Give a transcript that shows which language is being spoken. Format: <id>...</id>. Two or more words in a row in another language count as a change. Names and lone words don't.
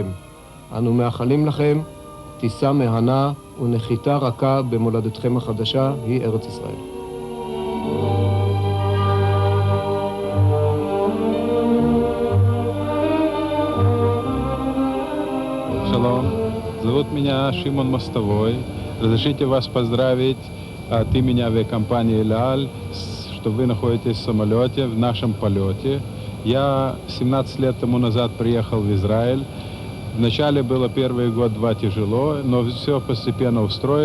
<he>אנו מאחלים לכם טיסה מהנה ונחיתה רכה במולדתכם החדשה, היא ארץ ישראל.</he> <ru>Шалом. Зовут меня Шимон Мостовой. Разрешите вас поздравить от имени авиакомпании «Эль-Аль», что вы находитесь в самолете, в нашем полете. Я 17 лет тому назад приехал в Израиль. Вначале было первый год-два тяжело, но все постепенно устроилось.</ru>